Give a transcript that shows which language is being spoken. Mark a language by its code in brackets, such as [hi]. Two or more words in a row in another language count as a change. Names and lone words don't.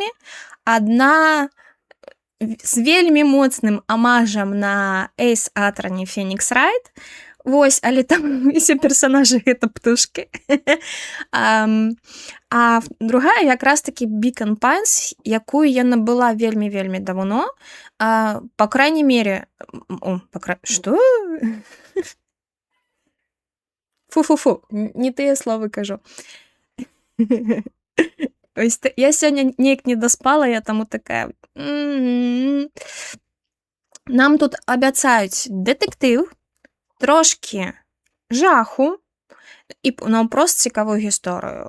[be] Адна з вельмі моцным амажам на Ace Attorney Phoenix Wright. Вось, але там усе персанажы гэта птушкі. А другая якраз такі Beacon Pines, якую я набыла вельмі-вельмі даўно. [ru] По крайней мере... [be] Што? Фу-фу-фу, не тыя словы кажу. Я сёння неяк не даспала, я таму такая... Нам тут абяцаюць дэтэктыў, трошкі жаху і наўпрост цікавую гісторыю.